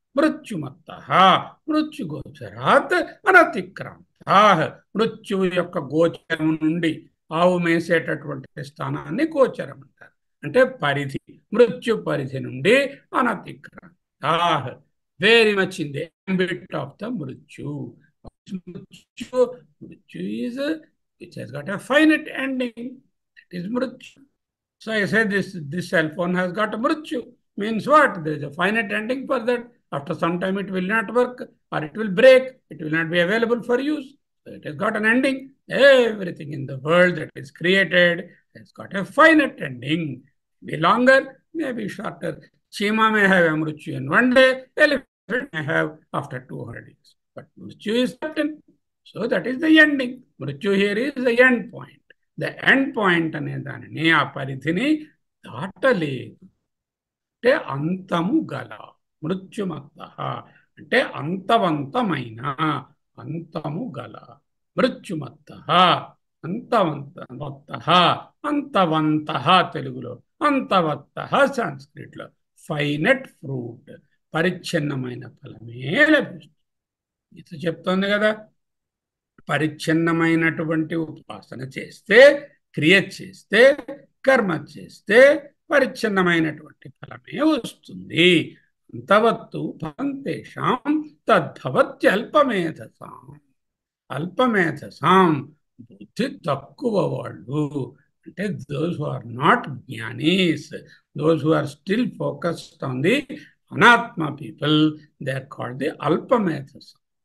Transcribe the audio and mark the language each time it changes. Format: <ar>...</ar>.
<sa>మృత్యుమత్త మృత్యుగోచరాత్ అనతిక్రాంత.</sa> <te>మృత్యువు యొక్క గోచరం నుండి, ఆవు మేసేటటువంటి స్థానాన్ని గోచరం అంటారు, అంటే పరిధి. మృత్యు పరిధి నుండి అనతిక్రాంత,</te> <en>Very much in the ambit of the mrityu. Mrityu is which has got a finite ending. That is Mrityu. So I say this cell phone has got a Mrityu. Means what? There is a finite ending for that. After some time it will not work, or it will break. It will not be available for use. So it has got an ending. Everything in the world that is created has got a finite ending. Maybe longer, maybe shorter. Chima may have a Mrityu in one day. Elephant may have after 200 years. But Mrityu is certain. So that is the ending. Mrityu here is the end point. The end point</en> <te>అనే దానిని, ఆ పరిధిని దాటలేదు. అంటే అంతము గల. మృత్యుమత్త అంటే అంతవంతమైన, అంతము గల. మృత్యుమత్త అంతవంత, అంతవంత తెలుగులో, అంతవత్త సంస్కృతిలో.</te> <en>finite fruit,</en> <te>పరిచ్ఛిన్నమైన ఫలమే లభిస్తుంది. ఇది చెప్తోంది కదా. పరిచ్ఛిన్నమైనటువంటి ఉపాసన చేస్తే, క్రియ చేస్తే, కర్మ చేస్తే పరిచ్ఛిన్నమైనటువంటి ఫలమే వస్తుంది.</te> <sa>అంతవత్తు ఫలంతేషాం తద్భవత్యల్పమేధసాం.</sa> <te>అల్పమేధసాం బుద్ధి తక్కువ వాళ్ళు, అంటే</te> <en>those who are not jnanis, those who are still focused on the anatma people, they are called the alpamethasam.</en>